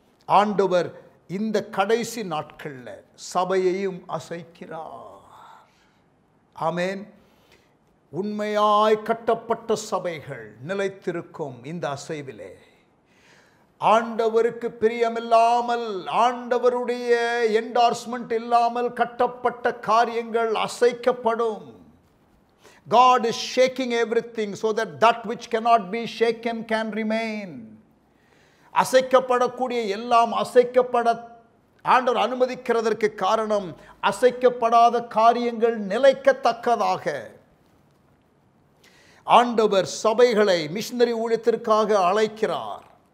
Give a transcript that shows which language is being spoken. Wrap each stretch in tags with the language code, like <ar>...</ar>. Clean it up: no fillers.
<ta>ஆண்டவர் இந்த கடைசி நாட்களில் சபையையும் அசைக்கிறார். ஆமென். உண்மையாய் கட்டப்பட்ட சபைகள் நிலைத்திருக்கும் இந்த அசைவிலே. ஆண்டவருக்கு பிரியமில்லாமல், ஆண்டவருடைய என்டார்ஸ்மெண்ட் இல்லாமல் கட்டப்பட்ட காரியங்கள் அசைக்கப்படும்.</ta> <en>God is shaking everything so that that which cannot be shaken can remain.</en> <ta>அசைக்கப்படக்கூடிய எல்லாம் அசைக்கப்பட ஆண்டவர் அனுமதிக்கிறதற்கு காரணம், அசைக்கப்படாத காரியங்கள் நிலைக்கத்தக்கதாக. ஆண்டவர் சபைகளை மிஷனரி ஊழியத்திற்காக அழைக்கிறார்.</ta>